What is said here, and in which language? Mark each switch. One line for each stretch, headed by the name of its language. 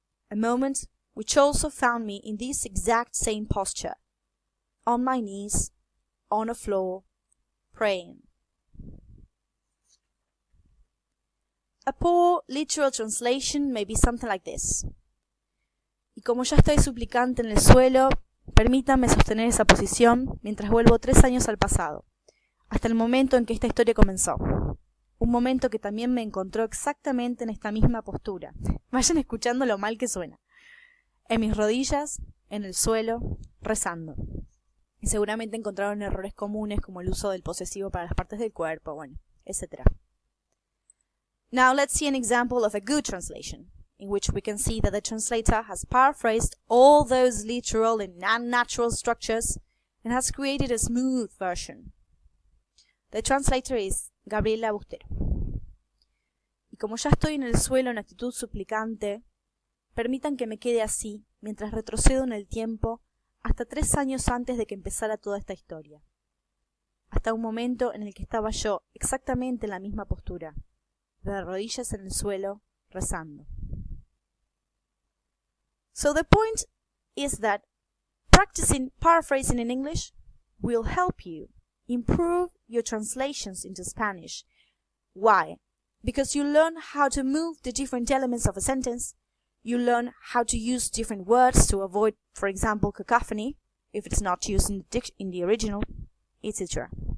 English: A moment which also found me in this exact same posture, on my knees, on a floor, praying. A poor literal translation may be something like this.
Spanish: Y como ya estoy suplicante en el suelo, permítanme sostener esa posición mientras vuelvo 3 años al pasado, hasta el momento en que esta historia comenzó. Un momento que también me encontró exactamente en esta misma postura. Vayan escuchando lo mal que suena. En mis rodillas, en el suelo, rezando. Y seguramente encontraron errores comunes como el uso del posesivo para las partes del cuerpo, bueno, etc.
English: Now let's see an example of a good translation, in which we can see that the translator has paraphrased all those literal and unnatural structures and has created a smooth version. The translator is Gabriela Bustero.
Spanish: Y como ya estoy en el suelo en actitud suplicante, permitan que me quede así mientras retrocedo en el tiempo hasta 3 años antes de que empezara toda esta historia. Hasta un momento en el que estaba yo exactamente en la misma postura, de rodillas en el suelo, rezando.
English: So the point is that practicing paraphrasing in English will help you improve your translations into Spanish. Why? Because you learn how to move the different elements of a sentence. You learn how to use different words to avoid, for example, cacophony, if it's not used in the original, etc.